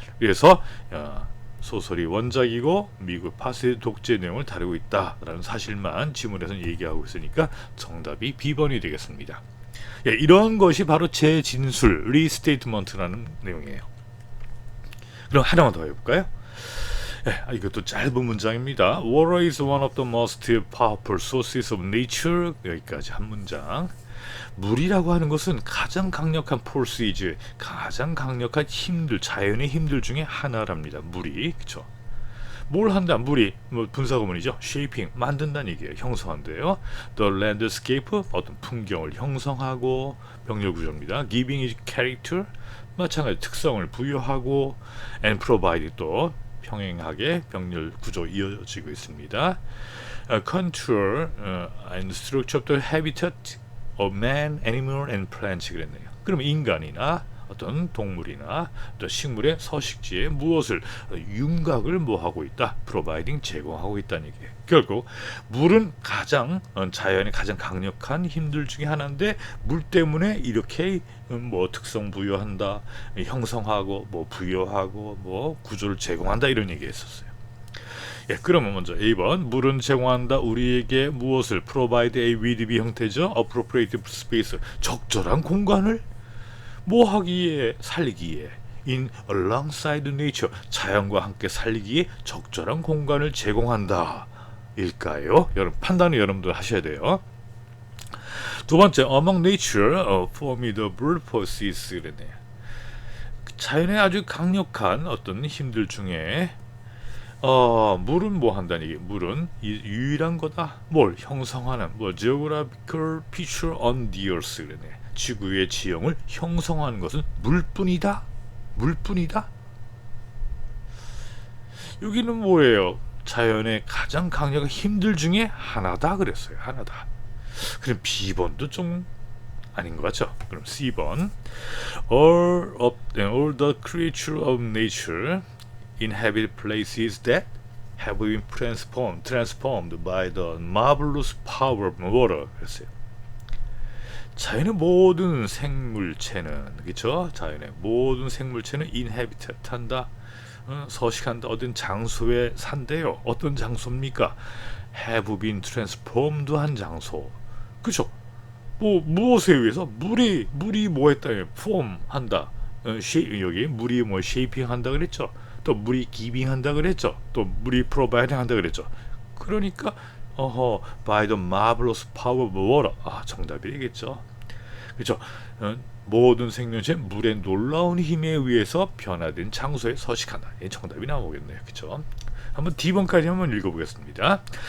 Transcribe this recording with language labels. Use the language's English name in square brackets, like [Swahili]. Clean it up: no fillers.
[Korean] 그래서 소설이 원작이고 미국 파시즘 독재 내용을 다루고 있다라는 사실만 지문에서는 얘기하고 있으니까 정답이 B번이 되겠습니다. 예, 이런 것이 바로 재진술, 리스테이트먼트라는 내용이에요. 그럼 하나만 더 해볼까요? 이것도 짧은 문장입니다. [English] Water is one of the most powerful sources of nature. [Korean] 여기까지 한 문장. 물이라고 하는 것은 가장 강력한 forces, 가장 강력한 힘들, 자연의 힘들 중에 하나랍니다. 물이, 그렇죠? 뭘 한다? 물이 분사구문이죠. shaping, 만든다는 얘기예요. 형성한대요. [English] The landscape, [Korean] 어떤 풍경을 형성하고, 병렬 구조입니다. [English] giving it character, [Korean] 마찬가지 특성을 부여하고, [English] and provide, [Korean] 또 평행하게 병렬 구조 이어지고 있습니다. [English] control and structure of the habitat of man, animal and plants [Korean] 그랬네요. 그러면 인간이나 어떤 동물이나 또 식물의 서식지에 무엇을 윤곽을 뭐하고 있다? providing, 제공하고 있다는 얘기예요. 결국 물은 가장 자연의 가장 강력한 힘들 중에 하나인데 물 때문에 이렇게 특성 부여한다, 형성하고 부여하고 구조를 제공한다 이런 얘기했었어요. 예, 그러면 먼저 A번 물은 제공한다 우리에게 무엇을? [English] provide a with B [Korean] 형태죠. [English] appropriate space, [Korean] 적절한 공간을 하기에? 살기에. [English] in alongside nature, [Korean] 자연과 함께 살기에 적절한 공간을 제공한다 일까요? 여러분 판단을 여러분들 하셔야 돼요. 두 번째, [English] among nature formidable forces [Korean] 그랬네요. 자연의 아주 강력한 어떤 힘들 중에 물은 한다는 얘기. 물은 유일한 거다. 뭘 형성하는 [English] geographical feature on the earth [Korean] 그랬네. 지구의 지형을 형성하는 것은 물뿐이다. 물뿐이다. 여기는 뭐예요? 자연의 가장 강력한 힘들 중에 하나다 그랬어요. 하나다. 그럼 B번도 좀 아닌 것 같죠? 그럼 C번. [English] All the creatures of nature inhabit places that have been transformed by the marvelous power of water. [Korean] 그랬어요. 자연의 모든 생물체는, 그렇죠? 자연의 모든 생물체는 inhabit, 탄다, 서식한다, 어떤 장소에 산대요. 어떤 장소입니까? [English] have been transformed [Korean] 한 장소. 그렇죠? 뭐 무엇에 의해서 물이 뭐 했다, form 한다, 여기 물이 뭐 shaping 한다 그랬죠. 또 물이 giving 한다 그랬죠. 또 물이 providing 한다 그랬죠. 그러니까 [English] by the marvelous power of water. [Korean] 정답이 되겠죠. 그렇죠. 모든 생명체 물의 놀라운 힘에 의해서 변화된 장소에 서식한다. 이 정답이 나오겠네요. 그렇죠. 한번 D번까지 한번 읽어보겠습니다.